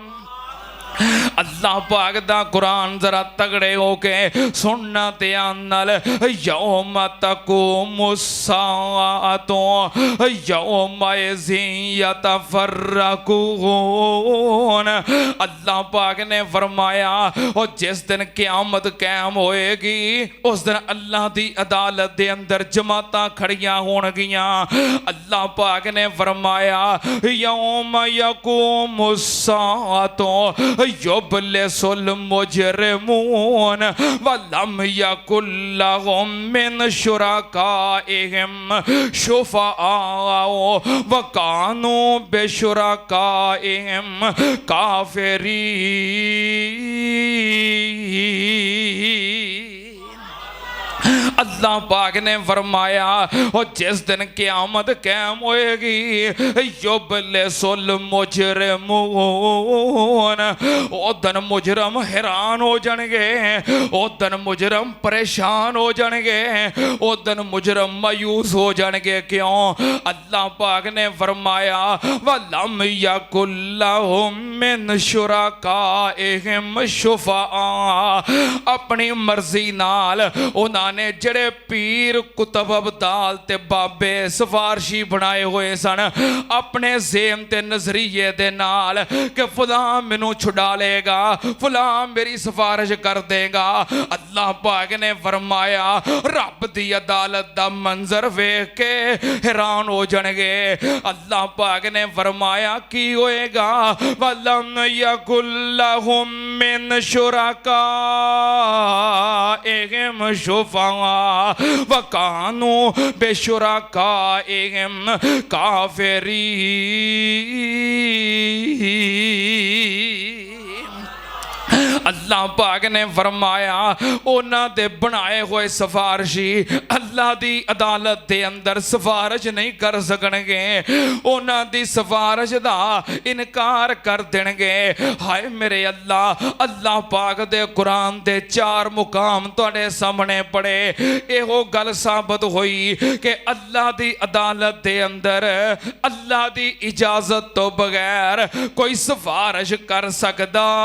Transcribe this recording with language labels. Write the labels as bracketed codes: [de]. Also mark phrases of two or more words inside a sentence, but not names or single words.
[pa] اللہ پاک دا قرآن ذرا تگڑے ہو کے سننا دھیان نال [ar] يوم تقوم الساعة يومئذ يتفرقون. [pa] اللہ پاک نے فرمایا اور جس دن قیامت قائم ہووے گی اس دن اللہ دی عدالت دے اندر جماعتاں کھڑیاں ہون گیاں. اللہ پاک نے فرمایا [ar] يوم يقوم الساعة يبلس المجرمون ولم يكن لهم من شركائهم شفعاء وكانوا بشركائهم كافرين. [pa] اللہ پاک نے فرمایا اور جس دن قیامت قائم ہووے گی [ar] يبلس المجرمون, [pa] او دن مجرم حیران ہو جان گے، او دن مجرم پریشان ہو جان گے، او دن مجرم مایوس ہو جان گے. क्यों? اللہ پاک نے فرمایا [ar] ولم يكن لهم من شركائهم شفعاء, [pa] اپنی مرضی نال اونہاں نے جیڑے پیر قطب ابدال تے بابے سفارشی بنائے ہوئے سن اپنے زعم تے نظریے دے نال کہ فلاں مینوں چھڑا لے گا، فلاں میری سفارش کر دے گا. اللہ پاک نے فرمایا رب دی عدالت دا منظر ویکھ کے حیران ہو جان گے. اللہ پاک نے فرمایا کی ہووے گا [ar] ولم يكن لهم من شركائهم شفعاء وكانوا بشركائهم كافرين. [pa] اللہ پاک نے فرمایا اونہاں دے بنائے ہوئے سفارشی اللہ دی عدالت دے اندر سفارش نہیں کر سکن گے، اونہاں دی سفارش دا انکار کر دین گے. ہائے میرے اللہ، اللہ پاک دے قرآن دے چار مقام تہاڈے سامنے پڑھے، ایہو گل ثابت ہوئی کہ اللہ دی عدالت دے اندر اللہ دی اجازت توں بغیر کوئی سفارش کر سکدا.